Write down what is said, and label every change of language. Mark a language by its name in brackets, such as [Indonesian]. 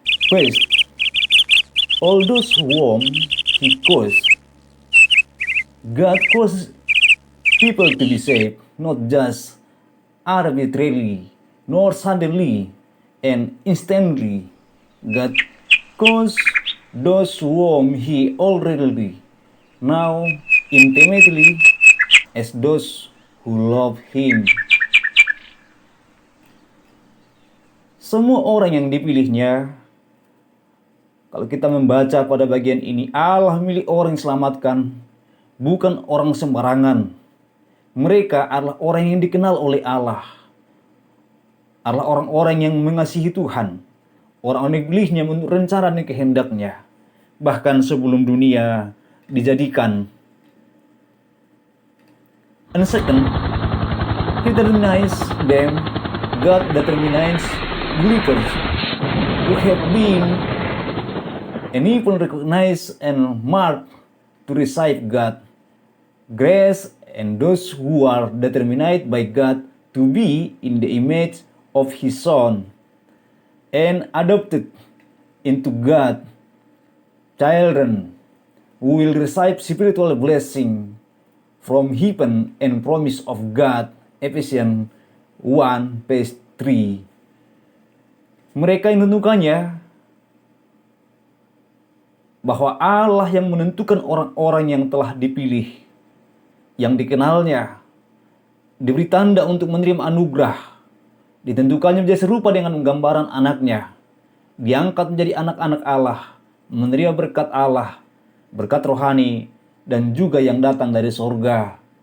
[English] First, all those whom He calls, God calls people to be saved, not just arbitrarily, nor suddenly and instantly. God calls those whom He already know intimately as those who love Him. [Indonesian] Semua orang yang dipilihnya, kalau kita membaca pada bagian ini, Allah milih orang yang diselamatkan, bukan orang sembarangan. Mereka adalah orang yang dikenal oleh Allah, adalah orang-orang yang mengasihi Tuhan, orang-orang yang dipilihnya menurut rencana dan kehendaknya, bahkan sebelum dunia dijadikan. [English] And second, He determines them. God determines believers who have been and even recognized and marked to receive God grace, and those who are determined by God to be in the image of His Son and adopted into God children, who will receive spiritual blessing from heaven and promise of God. Ephesians 1 verse 3. [Indonesian] Mereka yang menentukannya, bahwa Allah yang menentukan orang-orang yang telah dipilih, yang dikenalnya, diberi tanda untuk menerima anugerah, ditentukannya menjadi serupa dengan gambaran anaknya, diangkat menjadi anak-anak Allah, menerima berkat Allah, berkat rohani, dan juga yang datang dari sorga.